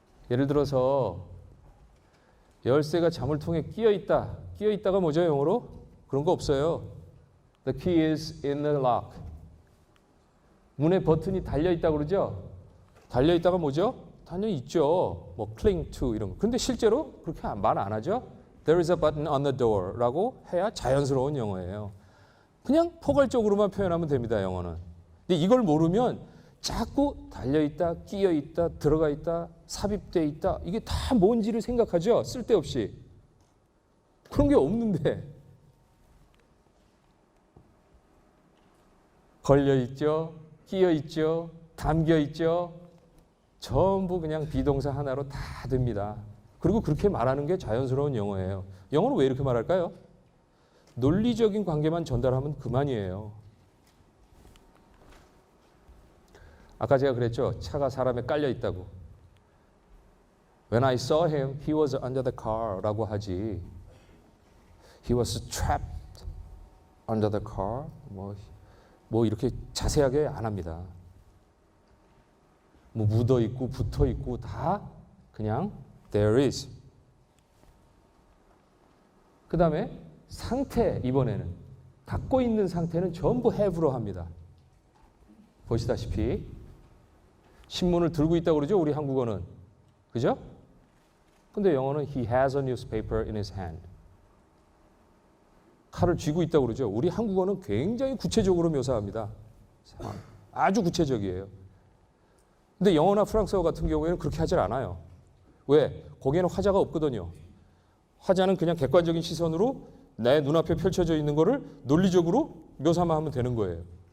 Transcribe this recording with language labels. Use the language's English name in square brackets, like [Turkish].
[Korean] 예를 들어서 열쇠가 자물통에 끼어 있다. 끼어 있다가 뭐죠, 영어로? 그런 거 없어요. [English] The key is in the lock. [Korean] 문에 버튼이 달려 있다고 그러죠? 달려 있다가 뭐죠? 당연히 있죠. 뭐 cling to 이런 거. 근데 실제로 그렇게 말 안 하죠? [English] There is a button on the door [Korean] 라고 해야 자연스러운 영어예요. 그냥 포괄적으로만 표현하면 됩니다, 영어는. 근데 이걸 모르면 자꾸 달려있다, 끼어있다, 들어가 있다, 삽입돼 있다. 이게 다 뭔지를 생각하죠? 쓸데없이. 그런 게 없는데. 걸려있죠, 끼어있죠, 담겨있죠. 전부 그냥 비동사 하나로 다 됩니다. 그리고 그렇게 말하는 게 자연스러운 영어예요. 영어는 왜 이렇게 말할까요? 논리적인 관계만 전달하면 그만이에요. 아까 제가 그랬죠. 차가 사람에 깔려 있다고. [English] When I saw him, he was under the car [Korean] 라고 하지. [English] He was trapped under the car. [Korean] 뭐 이렇게 자세하게 안 합니다. 뭐 묻어 있고 붙어 있고 다 그냥 there is. 그 다음에 상태, 이번에는 갖고 있는 상태는 전부 have로 합니다. 보시다시피 신문을 들고 있다고 그러죠, 우리 한국어는. 그죠? 근데 영어는 [English] he has a newspaper in his hand. [Korean] 칼을 쥐고 있다고 그러죠. 우리 한국어는 굉장히 구체적으로 묘사합니다. 아주 구체적이에요. 근데 영어나 프랑스어 같은 경우에는 그렇게 하질 않아요. 왜? 거기에는 화자가 없거든요. 화자는 그냥 객관적인 시선으로 내 눈앞에 펼쳐져 있는 거를 논리적으로 묘사만 하면 되는 거예요.